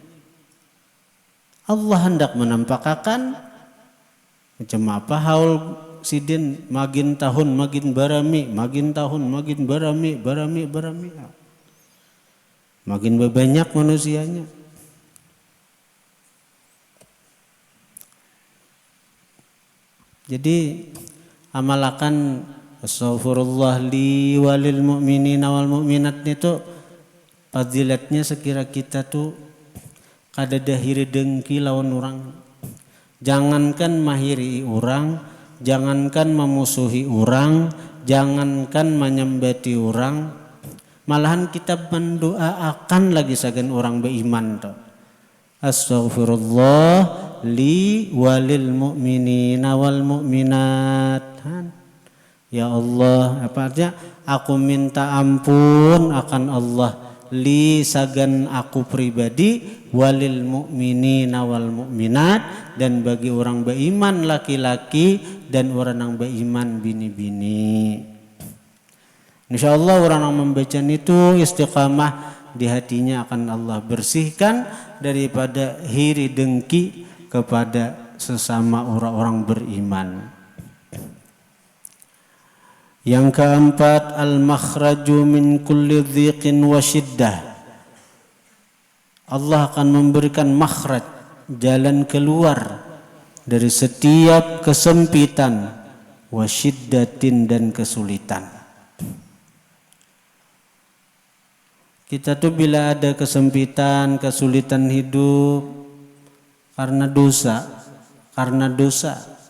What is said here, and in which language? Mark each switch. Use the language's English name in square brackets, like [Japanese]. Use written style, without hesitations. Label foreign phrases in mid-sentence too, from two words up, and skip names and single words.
[Banjar] Allah hendak menampakkan macam apa haul sidin makin tahun makin barami, makin tahun makin barami. Makin banyak manusianya. Jadi amalakan [Arabic] أستغفر الله لي وللمؤمنين والمؤمنات [Banjar] itu fadilatnya sekira kita tuh kada dahiri dengki lawan orang. Jangankan mahiri orang, jangankan memusuhi orang, jangankan menyembati orang, malahan kita mendoakan lagi sagan orang beriman tuh. [Arabic] أستغفر الله لي وللمؤمنين والمؤمنات. Ya Allah, [Banjar] apa artinya? Aku minta ampun akan Allah li sagan aku pribadi [Arabic] وللمؤمنين والمؤمنات, [Banjar] dan bagi orang beriman laki-laki dan orang yang beriman bini-bini. Insyaallah orang yang membaca itu istiqamah di hatinya akan Allah bersihkan daripada hiri dengki kepada sesama orang-orang beriman. Yang keempat, [Arabic] الخروج من كل ضيق وشدة. [Banjar] Allah akan memberikan makhraj, jalan keluar dari setiap kesempitan, [Arabic] وشدة, [Banjar] dan kesulitan. Kita tuh bila ada kesempitan, kesulitan hidup karena dosa.